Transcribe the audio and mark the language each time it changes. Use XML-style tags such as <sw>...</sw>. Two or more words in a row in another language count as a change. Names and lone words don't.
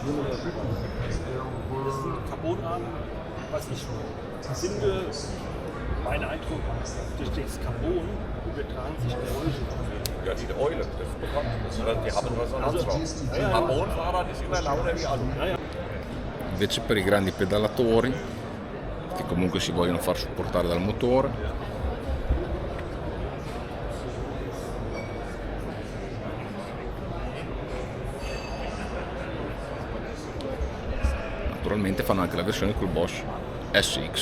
<de>Was ich finde, mein Eindruck, durch das Carbon übertragen sich Geräusche. Ja, die Eule, das ist bekannt. Die haben Resonanzraum. Carbonfahrrad ist immer lauter wie Alu.</de> <it>Invece per i grandi pedalatori, che comunque si vogliono far supportare dal motore, naturalmente fanno anche la versione col Bosch SX.</it>